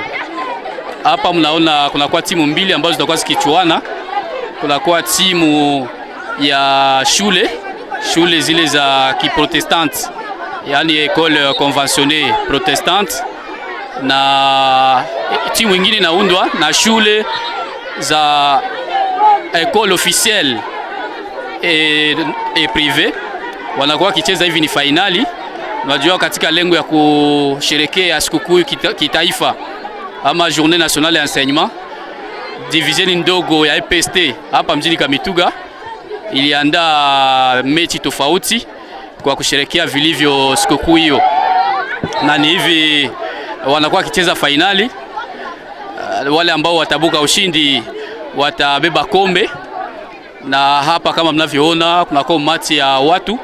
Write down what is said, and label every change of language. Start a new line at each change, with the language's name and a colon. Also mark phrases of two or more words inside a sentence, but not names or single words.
Swahili: Hapa mnaona kunakuwa timu mbili ambazo zitakuwa zikichuana. Kunakuwa timu ya shule zile za kiprotestante, yani
French: école conventionnée protestante,
Swahili: na timu nyingine inaundwa na shule za
French: école officielle et privée.
Swahili: Wanakuwa kicheza hivi ni finali. Unajua katika lengo ya kusherekea sikukuu kitaifa ama
French: Journée nationale d'enseignement,
Swahili: divisioni ndogo ya EPST hapa mjini Kamituga iliandaa mechi tofauti kwa kusherekea vilivyo sikukuu hiyo, na ni hivi wanakuwa kicheza finali. Wale ambao watabuka ushindi watabeba kombe, na hapa kama mnavyoona kunakuwa umati ya watu.